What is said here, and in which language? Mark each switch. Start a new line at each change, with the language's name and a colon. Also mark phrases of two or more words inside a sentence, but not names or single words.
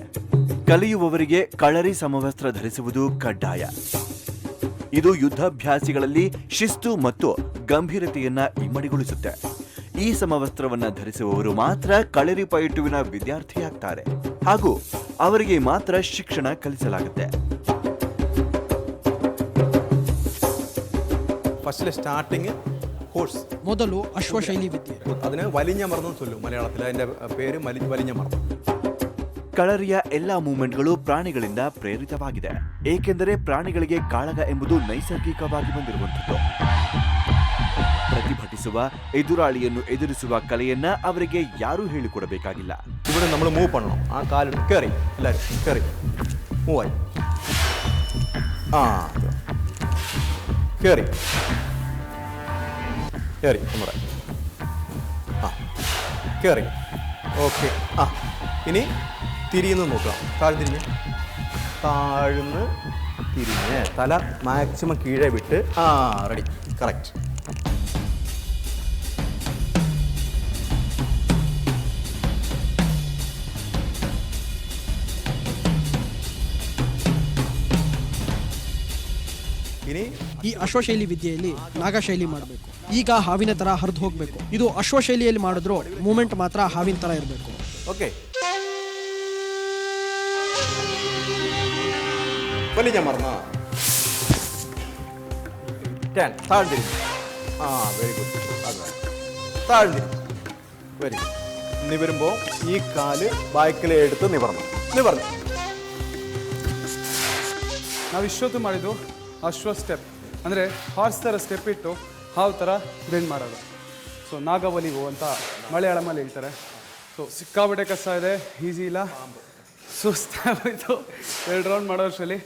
Kannada: ಕಲಿಯುವವರಿಗೆ ಕಲರಿ ಸಮವಸ್ತ್ರ ಧರಿಸುವುದು ಕಡ್ಡಾಯ. ಇದು ಯುದ್ಧಾಭ್ಯಾಸಿಗಳಲ್ಲಿ ಶಿಸ್ತು ಮತ್ತು ಗಂಭೀರತೆಯನ್ನ ಇಮ್ಮಡಿಗೊಳಿಸುತ್ತೆ. ಈ ಸಮವಸ್ತ್ರವನ್ನ ಧರಿಸುವವರು ಮಾತ್ರ ಕಲರಿ ಪಯಟ್ಟುವಿನ ವಿದ್ಯಾರ್ಥಿಯಾಗ್ತಾರೆ ಹಾಗೂ ಅವರಿಗೆ ಮಾತ್ರ ಶಿಕ್ಷಣ ಕಲಿಸಲಾಗುತ್ತೆ.
Malayalam: ഫസ്റ്റിലെ
English: starting horse.
Kannada: ಮೊದಲು ಅಶ್ವಶೈಲಿ ವಿದ್ಯೆ.
Malayalam: അതിന് വലിഞ്ഞ മർദ്ദം ചൊല്ലും മലയാളത്തിൽ. അതിന്റെ പേര് വലിഞ്ഞ മർദ്ദം.
Kannada: ಕಲರಿಯ ಎಲ್ಲಾ ಮೂವ್ಮೆಂಟ್ಗಳು ಪ್ರಾಣಿಗಳಿಂದ ಪ್ರೇರಿತವಾಗಿದೆ. ಏಕೆಂದರೆ ಪ್ರಾಣಿಗಳಿಗೆ ಕಾಳಗ ಎಂಬುದು ನೈಸರ್ಗಿಕವಾಗಿ ಬಂದಿರುವಂಥದ್ದು. ಪ್ರತಿಭಟಿಸುವ, ಎದುರಾಳಿಯನ್ನು ಎದುರಿಸುವ ಕಲೆಯನ್ನ ಅವರಿಗೆ ಯಾರೂ ಹೇಳಿಕೊಡಬೇಕಾಗಿಲ್ಲ.
Malayalam: ഇവിടെ നമ്മൾ മൂവ് பண்ணணும். ആ കാലിൽ കയറി എല്ലാവരും കയറി മൂവ് ആയി. ആ കയറി കയറി നമ്മുടെ ആ കയറി. ഓക്കെ. ആ ഇനി തിരിയുന്നു നോക്കുക. താഴ്ന്നിരിഞ്ഞ് താഴ്ന്ന് തിരിഞ്ഞ് തല മാക്സിമം കീഴേ വിട്ട്. ആ
English: ready. correct.
Kannada: ಈ ಅಶ್ವಶೈಲಿ ವಿದ್ಯೆಯಲ್ಲಿ ನಾಗಶೈಲಿ ಮಾಡಬೇಕು. ಈಗ ಹಾವಿನ ತರ ಹರಿದು ಹೋಗ್ಬೇಕು. ಇದು ಅಶ್ವಶೈಲಿಯಲ್ಲಿ ಮಾಡಿದ್ರು ಮೂಮೆಂಟ್ ಮಾತ್ರ ಹಾವಿನ ತರ ಇರಬೇಕು. ಓಕೆ.
Malayalam: വലിഞ്ഞ മറന്ന താഴ്ന്നിരി. ആ
English: very good.
Malayalam: അത് താഴ്ന്നിരി.
English: very good.
Malayalam: നിവരുമ്പോൾ ഈ കാല് ബാക്കിലെ എടുത്ത് നിവർന്നു.
Kannada: ನಾವು ಇಷ್ಟೊತ್ತು ಮಾಡಿದ್ದು ಅಶ್ವ ಸ್ಟೆಪ್, ಅಂದರೆ ಹಾರ್ಸ್ ಥರ ಸ್ಟೆಪ್ ಇಟ್ಟು ಹಾವು ಥರ ಬೆಂಡ್ ಮಾಡೋದು. ಸೊ ನಾಗವಲಿಗು ಅಂತ ಮಲಯಾಳಮಲ್ಲಿ ಹೇಳ್ತಾರೆ. ಸೊ ಸಿಕ್ಕಾಬಟ್ಟೆ ಕಷ್ಟ ಇದೆ, ಈಸಿ ಇಲ್ಲ, ಸುಸ್ತಾಗೋಯ್ತು 2 ರೌಂಡ್ ಮಾಡೋ ಅಷ್ಟರಲ್ಲಿ.